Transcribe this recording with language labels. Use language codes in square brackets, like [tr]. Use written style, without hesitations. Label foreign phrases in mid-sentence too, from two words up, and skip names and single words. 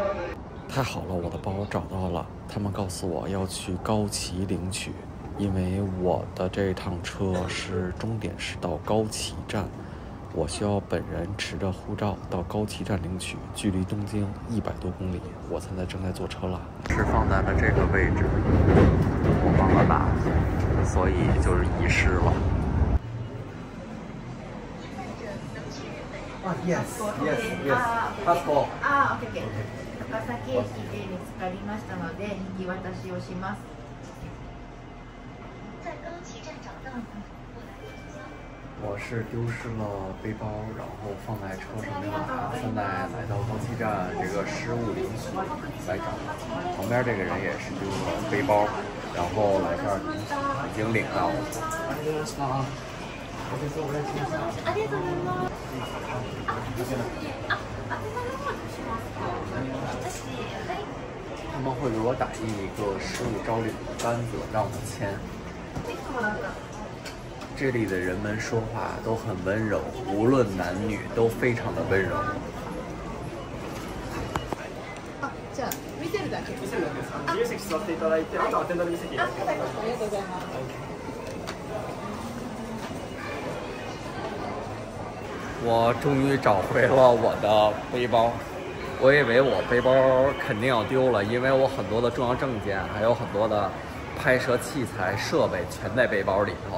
[zh] 太好了，我的包找到了，他们告诉我要去高崎领取，因为我的这趟车是终点是到高崎站，我需要本人持着护照到高崎站领取，距离东京100多公里。我现在正在坐车了，是放在了这个位置，我忘了拿，所以就是遗失了。 [en] Yes, passport. [zh] OK. [ja] 高崎駅で見つかりましたので引き渡しをします。 [zh] 在高崎站找到。我是丢失了背包，然后放在车上面了。现在来到高崎站这个失物领取来找，旁边这个人也是丢了背包，然后来这儿已经领到了。他们会给我打印一个失物招领的单子，让我签。这里的人们说话都很温柔，无论男女都非常的温柔。 [ja] じゃあ見てるだけ。見てるだけですか。自由席座っていただいて、あとアテンダーに席。ありがとうございます。 [zh] 我终于找回了我的背包，我以为我背包肯定要丢了，因为我很多的重要证件，还有很多的拍摄器材设备全在背包里头。